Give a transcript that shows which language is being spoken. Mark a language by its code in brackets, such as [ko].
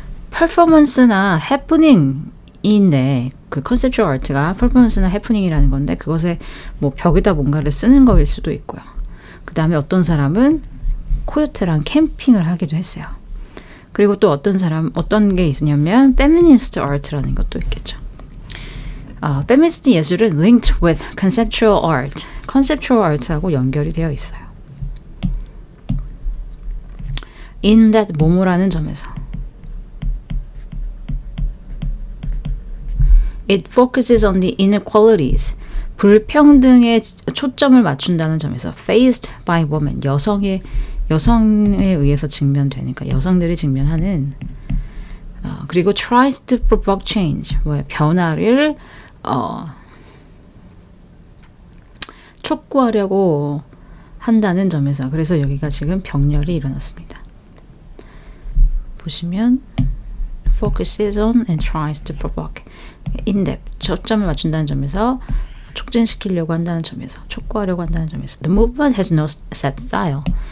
[ko] 퍼포먼스나 해프닝인데 그 컨셉추얼 아트가 퍼포먼스나 해프닝이라는 건데 그것에 뭐 벽에다 뭔가를 쓰는 거일 수도 있고요. 그 다음에 어떤 사람은 코요테랑 캠핑을 하기도 했어요. 그리고 또 어떤 게 있냐면 [en] feminist art라는 [ko] 것도 있겠죠. feminist 예술은 [en] linked with conceptual art, [ko] conceptual art하고 연결이 되어 있어요. [en] in that [ko] 뭐뭐라는 점에서 [en] it focuses on the inequalities, [ko] 불평등에 초점을 맞춘다는 점에서 [en] faced by women, [ko] 여성에 의해서 직면되니까 여성들이 직면하는 그리고 [en] tries to provoke change, [ko] 변화를 촉구하려고 한다는 점에서 그래서 여기가 지금 병렬이 일어났습니다. 보시면 [en] focuses on and tries to provoke, in-depth, [ko] 초점을 맞춘다는 점에서 촉진시키려고 한다는 점에서, 촉구하려고 한다는 점에서. [en] The movement has no set style.